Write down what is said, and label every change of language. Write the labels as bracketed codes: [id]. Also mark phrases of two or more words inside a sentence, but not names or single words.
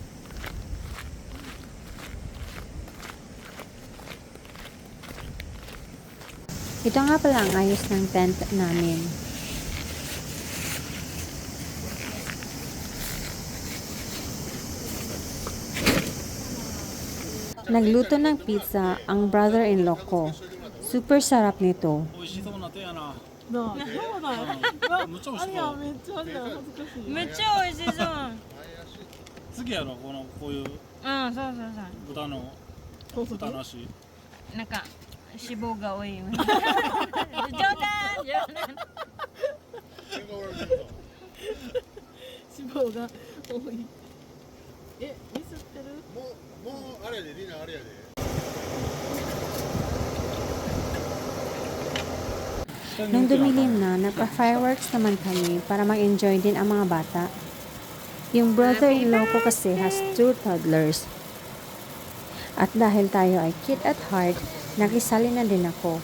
[tl] Ito nga pala ang ayos ng tent namin. Nagluto ng pizza ang brother-in-law ko. Super sarap nito. [ja] なあ、そうだよ。むっちゃ美味しそう。いや、めっちゃあるよ、恥ずかしい。めっちゃ美味しそう。次こういううんそうそうそう豚の豚なしなんか脂肪が多い冗談冗談脂肪が多い。え、ミスってる？もうあれやでリナあれやで [tl] Nung dumilim na, nagpa-fireworks naman kami para mag-enjoy din ang mga bata. Yung brother-in-law ko kasi [en] has 2 toddlers. [tl] At dahil tayo ay [en] kid at heart, [tl] nakisali na din ako.